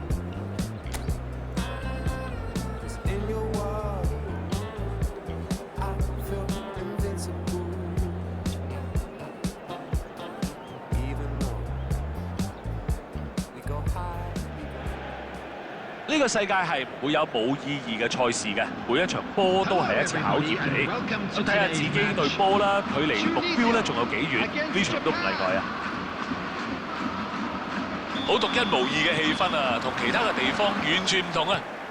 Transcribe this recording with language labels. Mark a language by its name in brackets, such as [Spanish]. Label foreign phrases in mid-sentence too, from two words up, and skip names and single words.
[English] 'Cause in your world, I feel invincible. Even though we go high, we go [Cantonese] 呢個世界係唔會有冇意義嘅賽事嘅，每一場波都係一次考驗嚟。咁睇下自己對波啦，距離目標咧仲有幾遠，呢場都唔例外啊！好獨一無二嘅氣氛啊，同其他嘅地方完全唔同啊！